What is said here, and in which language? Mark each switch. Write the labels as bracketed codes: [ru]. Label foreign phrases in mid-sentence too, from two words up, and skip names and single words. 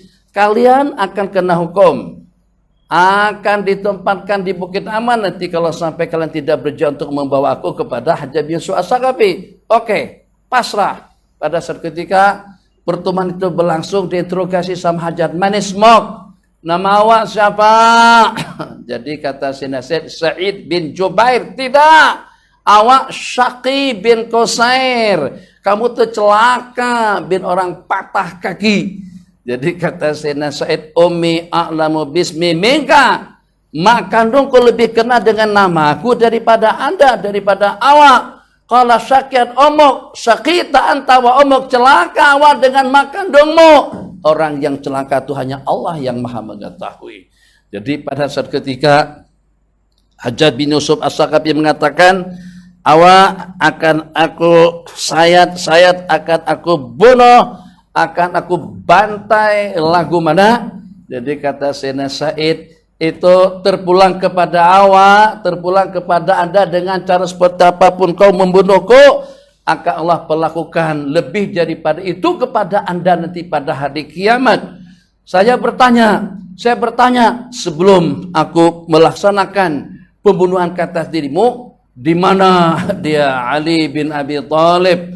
[ms] Kalian akan kena hukum, akan ditempatkan di Bukit Aman nanti kalau sampai kalian tidak berjaya untuk membawa aku kepada Hajjaj bin Yusuf As-Saqafi. Oke, pasrah. Pada saat ketika pertemuan itu berlangsung, diinterogasi sama Hajjaj, manismok, nama awak siapa? Jadi kata Sayyidina Said bin Jubair, tidak, awak Syaqi bin Qusair, kamu tercelaka bin orang patah kaki. Jadi kata Sayyidina Said, [ar] أمي أعلم باسمي منك, [ms] mak kandungku lebih kenal dengan namaku daripada anda, daripada awak. [ar] قال شقيت أمك شقيت أنت وأمك, [ms] celaka awak dengan mak kandungmu. Orang yang celaka itu hanya Allah yang maha mengetahui. Jadi pada saat ketika Hajjaj bin Yusuf As-Saqafi mengatakan, awak akan aku sayat akan aku bunuh, akan aku bantai lagu mana. Jadi kata Sayyidina Said, itu terpulang kepada awak, terpulang kepada anda dengan cara seperti apapun kau membunuhku, akan Allah perlakukan lebih daripada itu kepada anda nanti pada hari kiamat. Saya bertanya sebelum aku melaksanakan pembunuhan ke atas dirimu, di mana dia Ali bin Abi Thalib?